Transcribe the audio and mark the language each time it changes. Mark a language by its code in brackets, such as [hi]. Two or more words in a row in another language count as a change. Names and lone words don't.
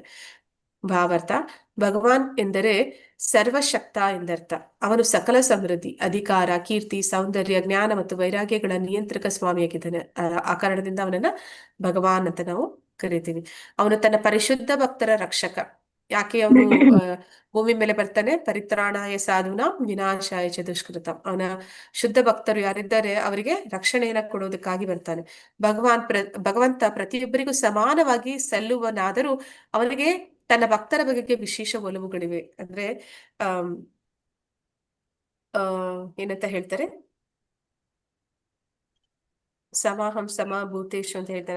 [kn] ಭಾವಾರ್ಥ, ಭಗವಾನ್ ಎಂದರೆ ಸರ್ವಶಕ್ತ ಎಂದರ್ಥ. ಅವನು ಸಕಲ ಸಮೃದ್ಧಿ, ಅಧಿಕಾರ, ಕೀರ್ತಿ, ಸೌಂದರ್ಯ, ಜ್ಞಾನ ಮತ್ತು ವೈರಾಗ್ಯಗಳ ನಿಯಂತ್ರಕ ಸ್ವಾಮಿಯಾಗಿದ್ದಾನೆ. ಆ ಕಾರಣದಿಂದ ಅವನನ್ನ ಭಗವಾನ್ ಅಂತ ನಾವು ಕರಿತೀವಿ. ಅವನು ತನ್ನ ಪರಿಶುದ್ಧ ಭಕ್ತರ ರಕ್ಷಕ. ಯಾಕೆ ಅವನು ಭೂಮಿ ಮೇಲೆ ಬರ್ತಾನೆ? [sa] ಪರಿತ್ರಾಣಾಯ ಸಾಧುನಾ ವಿನಾಶಾಯ ಚ ದುಷ್ಕೃತಂ. [kn] ಅವನ ಶುದ್ಧ ಭಕ್ತರು ಯಾರಿದ್ದಾರೆ ಅವರಿಗೆ ರಕ್ಷಣೆಯನ್ನ ಕೊಡೋದಕ್ಕಾಗಿ ಬರ್ತಾನೆ. ಭಗವಂತ ಪ್ರತಿಯೊಬ್ಬರಿಗೂ ಸಮಾನವಾಗಿ ಸಲ್ಲುವನಾದರೂ ಅವನಿಗೆ ತನ್ನ ಭಕ್ತರ ಬಗೆಗೆ ವಿಶೇಷ ಒಲವುಗಳಿವೆ. ಅಂದ್ರೆ ಏನಂತ ಹೇಳ್ತಾರೆ, [sa] ಸಮಾಹಂ ಭೂತೇಶು [kn] ಅಂತ ಹೇಳ್ತಾನೆ.